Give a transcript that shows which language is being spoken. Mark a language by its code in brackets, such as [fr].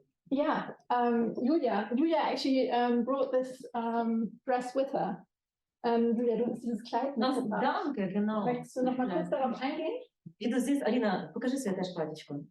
[en] Yeah, Julia actually brought this dress with her. [de] Julia, du hast dieses Kleid mitgebracht. Danke, genau. Möchtest du noch mal kurz darauf eingehen? Wie du siehst, Alina, [ru] покажи свое платьишко.